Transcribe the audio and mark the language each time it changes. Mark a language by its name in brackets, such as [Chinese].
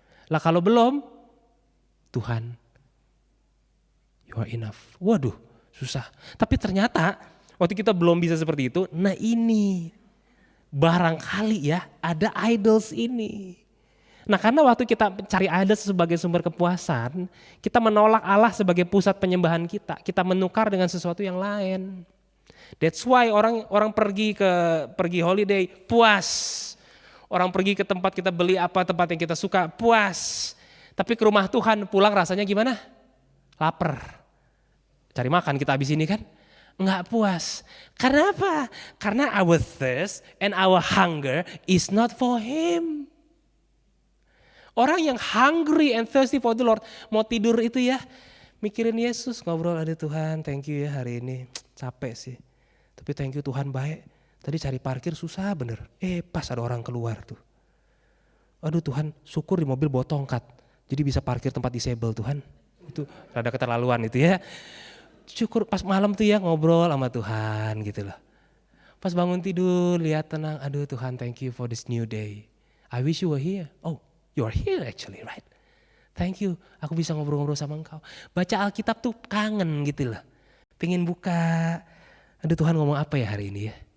[Indonesian] Lah kalau belum, Tuhan, [English] you are enough. [Indonesian] Waduh, susah. Tapi ternyata waktu kita belum bisa seperti itu, nah ini barangkali ya ada idols ini. Nah karena waktu kita cari idols sebagai sumber kepuasan, kita menolak Allah sebagai pusat penyembahan kita menukar dengan sesuatu yang lain. [English] That's why [Indonesian] orang pergi holiday puas. Orang pergi ke tempat kita beli apa, tempat yang kita suka puas. Tapi ke rumah Tuhan pulang rasanya gimana? Lapar. Cari makan kita habis ini kan? Enggak puas. Karena apa? Karena [English] our thirst and our hunger is not for Him. [Indonesian] Orang yang [English] hungry and thirsty for the Lord, [Indonesian] mau tidur itu ya, mikirin Yesus, ngobrol, ada Tuhan, thank you ya hari ini, capek sih. Tapi thank you Tuhan baik, tadi cari parkir susah bener, pas ada orang keluar tuh. Aduh Tuhan, syukur di mobil bawa tongkat, jadi bisa parkir tempat disable Tuhan. Itu rada keterlaluan itu ya. Syukur pas malam tuh ya ngobrol sama Tuhan gitu loh. Pas bangun tidur, lihat tenang, aduh Tuhan [English] thank you for this new day. I wish you were here. Oh, you are here actually, right? [Indonesian] Thank you, aku bisa ngobrol-ngobrol sama Engkau. Baca Alkitab tuh kangen gitu loh. Pengen buka, aduh Tuhan ngomong apa ya hari ini ya.